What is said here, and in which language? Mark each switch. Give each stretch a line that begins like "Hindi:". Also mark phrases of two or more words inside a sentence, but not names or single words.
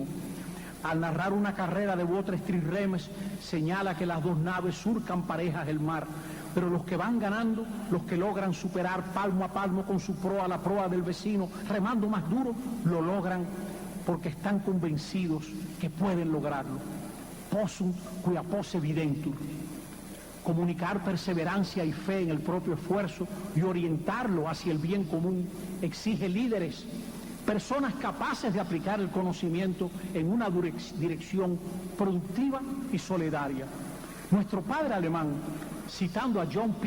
Spanish: Al narrar una carrera de botes trirremes, señala que las 2 naves surcan parejas el mar, pero los que van ganando, los que logran superar palmo a palmo con su proa la proa del vecino, remando más duro, lo logran porque están convencidos que pueden lograrlo.
Latin: Possum quia posse videntur.
Spanish: Comunicar perseverancia y fe en el propio esfuerzo y orientarlo hacia el bien común exige líderes, personas capaces de aplicar el conocimiento en una dirección productiva y solidaria. Nuestro padre alemán, citando a John P.